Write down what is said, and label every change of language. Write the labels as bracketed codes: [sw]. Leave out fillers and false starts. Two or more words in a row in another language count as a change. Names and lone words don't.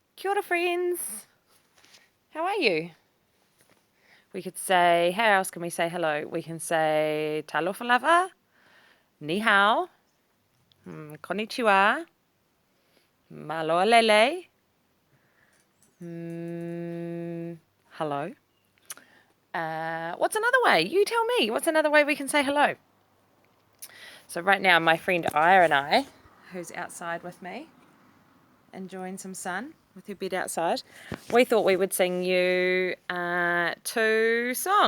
[mi] Kia ora, [en] friends. How are you? We could say, how else can we say hello? We can say [sm] talofa lava, [zh] ni hao, [en] konnichiwa, [to] maloa lele, [en] hello. What's another way? You tell me. What's another way we can say hello? So right now, my friend Aya and I, who's outside with me, enjoying some sun with her bed outside, we thought we would sing you 2 songs.